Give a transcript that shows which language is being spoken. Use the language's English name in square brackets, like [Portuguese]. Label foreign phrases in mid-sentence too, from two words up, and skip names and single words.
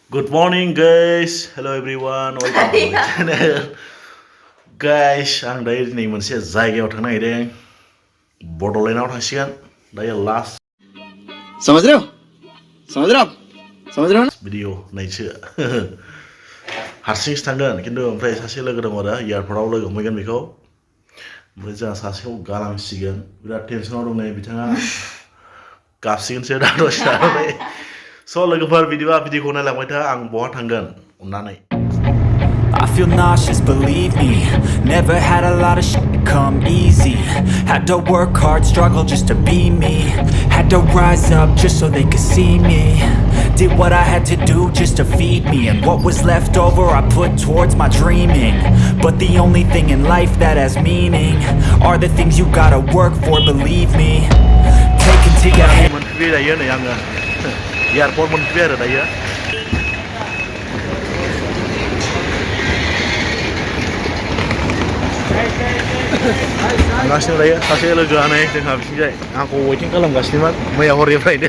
[English] Good morning guys. Hello everyone. Welcome to my channel. Guys, [Bodo] आं दायो दिनै मोनसे जायगायाव थांनो नागिरदों। बड'लेण्डआव थांसिगोन। दायो लास्ट [Hindi] समझ रहे हो समझ रहे हो आप समझ रहे हो ना [Bodo] भिडिअ नायसो। हारसिंसो थांगोन खिन्थु ओमफ्राय सासे लोगो दङ आरो एयारपर्टआव लोगो हमहैगोन बेखौ। ओमफ्राय जोंहा सासेखौ गालांसिगोन। बिराद टेनसनाव दं नै बिथाङा गाबसिगोनसो दा दसे थानानै। स' लोगोफोर बिदिबा भिडिअखौ नायलांबाय था आं बहा थांगोन अननानै। [English] I feel nauseous, believe me. Never had a lot of shit come easy. Had to work hard, struggle just to be me. Had to rise up just so they could see me. Did what I had to do just to feed me. And what was left over I put towards my dreaming. But the only thing in life that has meaning are the things you gotta work for, believe me. Take it to your head. [Bodo] मोनफैबाय दायो नै आङो एयारपर्ट मोनफैबाय आरो दायो। थांगासिनो दायो सासे लोगोआ नै जोंहा बिथिंजाय आंखौ वेटिं खालामगासिनोमोन मैया हरनिफ्रायनो।